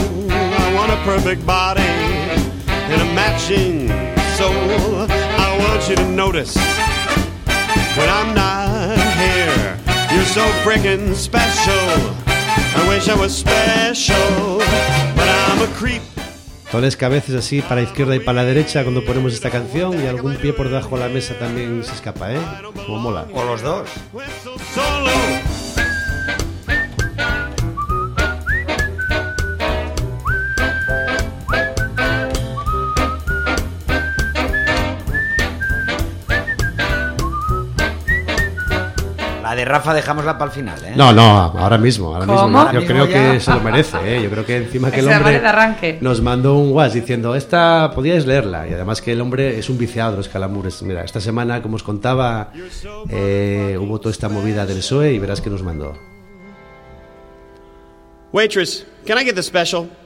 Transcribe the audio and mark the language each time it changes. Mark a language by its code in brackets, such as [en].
[en] I want a perfect body and a matching soul. I want you to notice when I'm not here, you're so freaking special. I wish I was special, but I'm a creep. [es] Tres cabezas así para la izquierda y para la derecha cuando ponemos esta canción, y algún pie por debajo de la mesa también se escapa, ¿eh? Como mola. O los dos. La de Rafa dejámosla para el final, ¿eh? No, ahora mismo. Ahora ¿cómo? Mismo. ¿Ahora yo mismo creo ya? Que se lo merece, ¿eh? Yo creo que encima que es el hombre de arranque. Nos mandó un WhatsApp diciendo, esta podíais leerla. Y además que el hombre es un viciado de los calambures. Mira, esta semana, como os contaba, hubo toda esta movida del PSOE y verás que nos mandó. [en] Waitress, can I get the special?